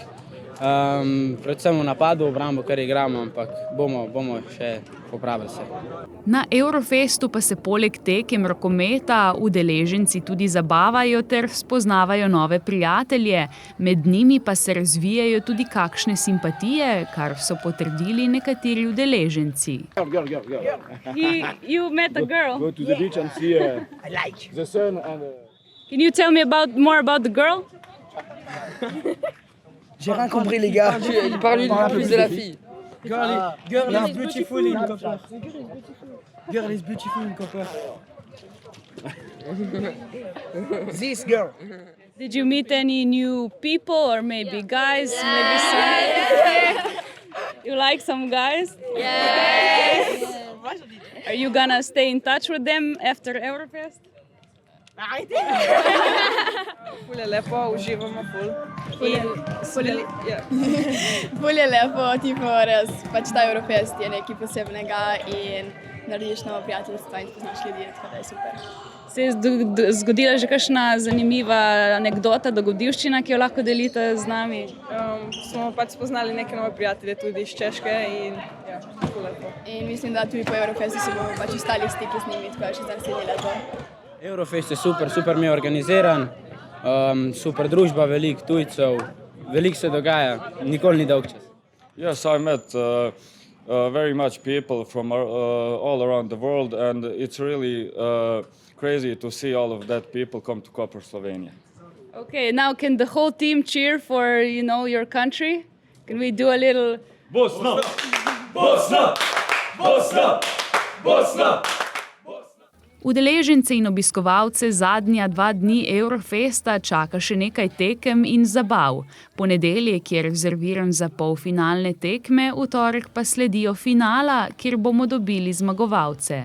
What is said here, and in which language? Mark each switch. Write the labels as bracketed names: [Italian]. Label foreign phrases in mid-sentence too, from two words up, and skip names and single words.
[Slovenian] Predvsem v napadu, v obrambo, kar igramo, ampak bomo še popravili se. Na Eurofestu pa se poleg tekem rokometa udeleženci tudi zabavajo ter spoznavajo nove prijatelje, med njimi pa se razvijajo tudi kakšne simpatije, kar so potrdili nekateri udeleženci. [English] You met a girl? Go to the beach and see the sun and... Can you tell me more about the girl? [French] J'ai rien compris, les gars. Il parle plus de la fille. [English] Girl is beautiful in Koper. Girl is beautiful in Koper. This girl. Did you meet any new people or maybe guys? Yes. Maybe some... You like some guys? Yes. Are you gonna stay in touch with them after Eurofest? [Slovenian] Ful je lepo, uživamo ful. Ful je lepo, res, ta Eurofest je nekaj posebnega in narediš novo prijateljstva in spoznaš ljudi, tako da je super. Se je zgodila že kakšna zanimiva anekdota, dogodivščina, ki jo lahko delite z nami? Smo spoznali neke nove prijatelje tudi iz Češke in ja, ful lepo. In mislim, da tudi po Eurofestu se bomo ostali v stiku z njimi, tako je še za naslednje leto. Eurofest je super mi je organiziran, super družba, veliko tujcev, veliko se dogaja, nikoli ni dolg čas. [English] Yes, I met very much people from all around the world and it's really crazy to see all of that people come to Koper, Slovenia. Okay, now can the whole team cheer for, your country? Can we do a little... Bosna! Bosna! Bosna! Bosna! [Slovenian] Udeležence in obiskovalce zadnja 2 dni Eurofesta čaka še nekaj tekem in zabav. Ponedeljek je rezerviran za polfinalne tekme, v torek pa sledijo finala, kjer bomo dobili zmagovalce.